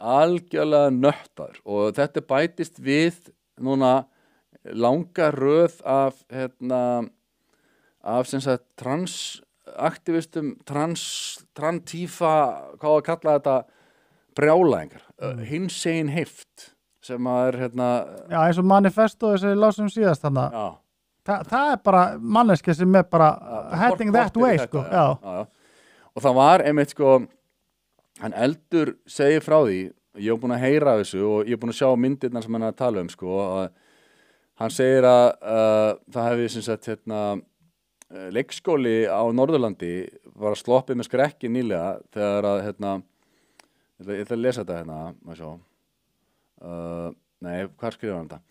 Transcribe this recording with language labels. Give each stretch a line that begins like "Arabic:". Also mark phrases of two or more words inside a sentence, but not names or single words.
Icelandic: Algjörlega nöttar og þetta bætist við núna langa röð af sem sagt transaktivistum, trantífa, hvað að kalla þetta, brjálæðingar, hinsegin heift sem að er Já, eins og manifesto sem við lásum síðast þarna. Það er bara manneski sem er bara
English: heading that way,
Icelandic: sko. Já. Og það var einmitt, sko, hann Eldur segir frá því, ég hef búin að heyra þessu og ég hef búin að sjá myndirnar sem hann er að tala sko, og hann segir að það hefði sem sagt leikskóli á Norðurlandi var að sloppið með skrekki nýlega þegar að ég ætla að lesa þetta maður sjá nei, hvað skrifaði hann þetta?